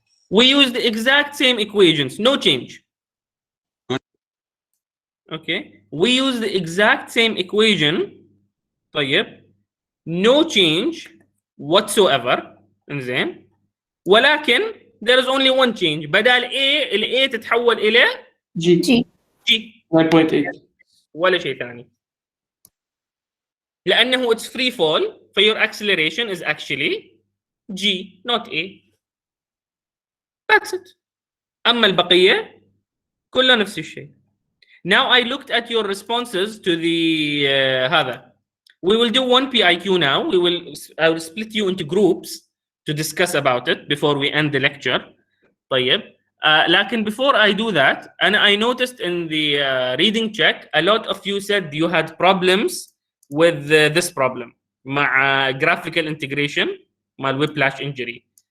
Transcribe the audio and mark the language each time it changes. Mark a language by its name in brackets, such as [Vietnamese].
[English] We use the exact same equations, no change. Okay. We use the exact same equation. [Arabic] طيب. [English] No change whatsoever. [Arabic] إنزين. ولكن [English] there is only one change. [Arabic] بدل A ال A تتحول إلى [English] G 9.8 [Arabic] ولا شيء ثاني. لأنه [English] it's free fall, so your acceleration is actually G, not A. That's it. [Arabic] أما البقية كله نفس الشيء. [English] Now I looked at your responses to the [Arabic] هذا. [English] We will do one PIQ now. I will split you into groups to discuss about it before we end the lecture. [Arabic] طيب. لكن [English] before I do that, and I noticed in the reading check, a lot of you said you had problems with this problem مع graphical integration مع whiplash injury.